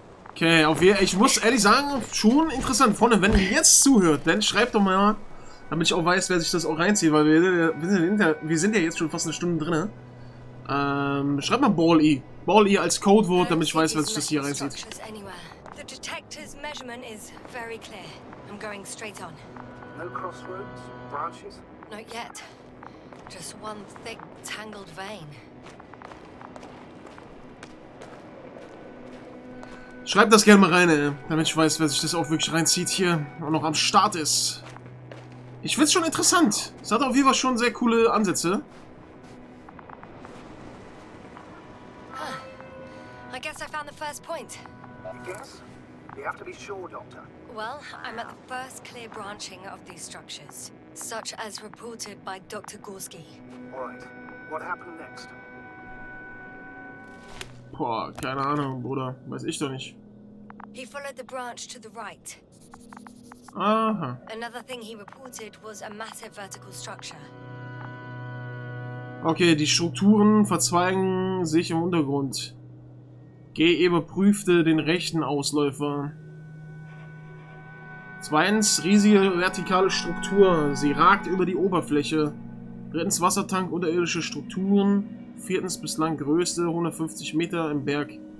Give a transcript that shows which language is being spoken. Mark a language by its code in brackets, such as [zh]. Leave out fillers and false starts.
[de] Okay, ich muss ehrlich sagen, schon interessant. Freunde, wenn ihr jetzt zuhört, dann schreibt doch mal, damit ich auch weiß, wer sich das auch reinzieht, weil wir sind ja jetzt schon fast eine Stunde drin. Schreibt mal Ball E. Ball E als Codewort, damit ich weiß, wer sich das hier reinzieht. [en] The detector's measurement is very clear. I'm going straight on. No crossroads? Branches? Not yet. Just one thick, tangled vein. [de] Schreibt das gerne mal rein, ey, damit ich weiß, wer sich das auch wirklich reinzieht hier und noch am Start ist. Ich find's schon interessant. Es hat auf jeden Fall schon sehr coole Ansätze. [en] I guess I found the first point. You guess? You have to be sure, Doctor. Well, I'm at the first clear branching of these structures, such as reported by Dr. Gorski. All right. What happened next? [de] Boah, keine Ahnung, Bruder. Weiß ich doch nicht. [en] He followed the branch to the right. Aha. Another thing he reported was a massive vertical structure. [de] Okay, die Strukturen verzweigen sich im Untergrund. G überprüfte den rechten Ausläufer. Zweitens, riesige vertikale Struktur. Sie ragt über die Oberfläche. Drittens, Wassertank, unterirdische Strukturen. Viertens, bislang größte, 150 Meter im Berg.